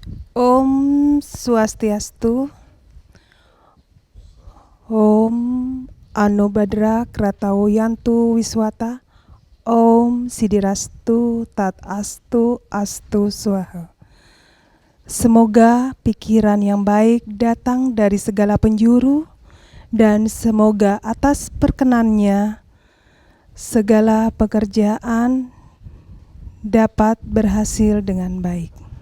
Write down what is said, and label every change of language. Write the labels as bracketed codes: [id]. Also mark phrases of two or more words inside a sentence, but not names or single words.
[sa] ॐ स्वस्त्यस्तु, ॐ अनुभद्र क्रतौ यन्तु विश्वत, ॐ सिदिरस्तु तत् अस्तु अस्तु स्वाहा. [id] Semoga pikiran yang baik datang dari segala penjuru dan semoga atas perkenannya segala pekerjaan dapat berhasil dengan baik.